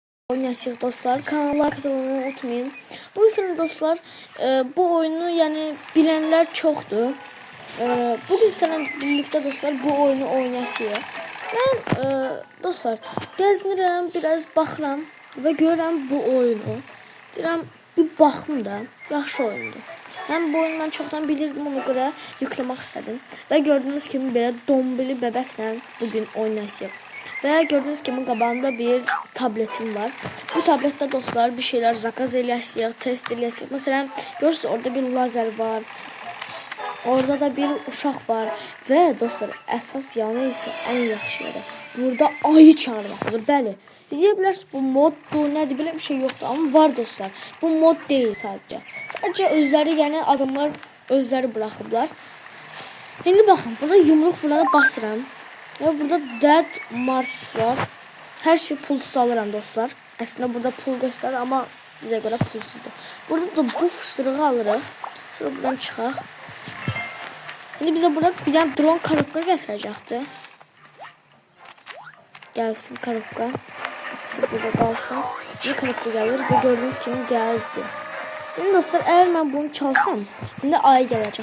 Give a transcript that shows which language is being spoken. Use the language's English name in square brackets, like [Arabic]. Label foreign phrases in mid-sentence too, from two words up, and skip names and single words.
[Azerbaijani] Oynayacağıq dostlar. [Turkish] Kanala abone olmayı unutmayın. Bu yüzden dostlar bu oyunu yani bilenler çoxdur. Bugün seninle birlikte dostlar bu oyunu oynayacağıq. [Azerbaijani] Ben dostlar gəzinirəm, biraz baxıram və görürəm bu oyunu. Deyirəm bir baxım da, yaxşı oyundur. [Turkish] Hem bu oyunu ben çoktan bilirdim, ona göre yüklemek istedim. Ve gördüğünüz gibi böyle dombili bebekle bugün oynayacağım. Ve gördüğünüz gibi qabağımda bir tabletim var. Bu tablette [Azerbaijani] dostlar bir şeyler zakaz eləyəcəyik, test eləyəcəyik. [Turkish] Mesela görürsünüz orada bir lazer var. [Azerbaijani] Orada da bir uşaq var. Ve dostlar əsas yanı ise en yaxşı yeri. Burada ayı çağırmaqdır. Bəli. Deyə bilərsiniz bu moddur, nədir, belə bir şey yoxdur. Amma var dostlar. Bu mod deyil sadəcə. Sadəcə özləri, yəni adamlar özləri buraxıblar. İndi baxın, burada yumruq vurana basıram. Ve burada Dead Mart var. [Turkish] Her şey [Azerbaijani] pulsuz alıram dostlar. Aslında burada pul göstərir ama bizə görə pulsuzdur. Burada da bu fışdırığı alırıq. Sonra buradan çıxaq. [Turkish] Şimdi bize burada bir tane drone karabka gətirəcəkdir. Gelsin karabka. Şimdi burada kalsın. Bir karabka gelir ve gördüğünüz gibi geldi. Şimdi dostlar eğer ben bunu çalsam şimdi ay gelecek.